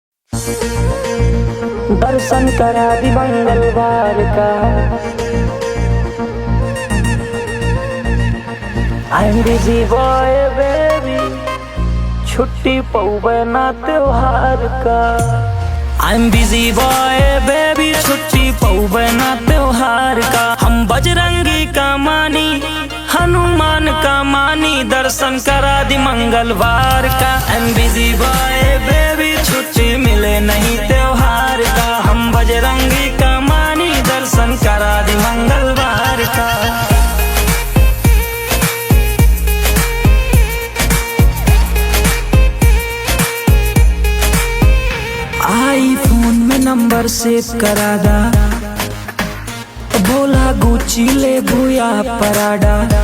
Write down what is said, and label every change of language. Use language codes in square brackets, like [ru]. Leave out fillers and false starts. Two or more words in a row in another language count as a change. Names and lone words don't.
[bho] दर्शन करा दी मंगलवार का। [en] I'm busy boy baby, [bho] छुट्टी पौबे ना त्योहार का। [en] I'm busy boy baby, [bho] छुट्टी पौबे ना त्योहार का। हम बजरंगी का मानी, हनुमान का मानी, दर्शन करा दी मंगलवार का। [en] I'm busy boy baby, [bho] छुट्टी मिले नहीं त्योहार का। हम बजरंगी का मानी, दर्शन करा दी मंगलवार का। आईफोन में नंबर सेव करा दा, बोला गुची ले भूया पराडा।